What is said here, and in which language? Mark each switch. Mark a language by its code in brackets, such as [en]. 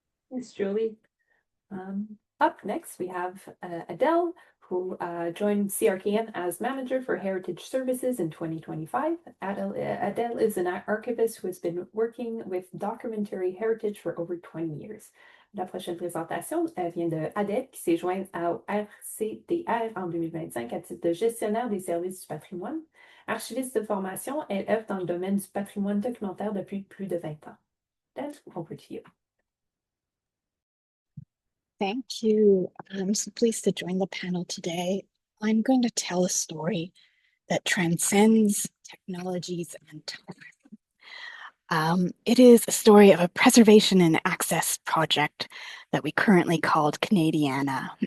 [en] Thanks, Julie. Up next, we have Adele, who joined CRKN as Manager for Heritage Services in 2025. Adele is an archivist who has been working with documentary heritage for over 20 years. [fr] La prochaine présentation vient de Adele, qui s'est jointe au RCDR en 2025 à titre de gestionnaire des services du patrimoine. Archiviste de formation, elle œuvre dans le domaine du patrimoine documentaire depuis plus de 20 ans. [en] Adele, over to you. Thank you. I'm so pleased to join the panel today. I'm going to tell a story that transcends technologies and time. It is a story of a preservation and access project that we currently called Canadiana.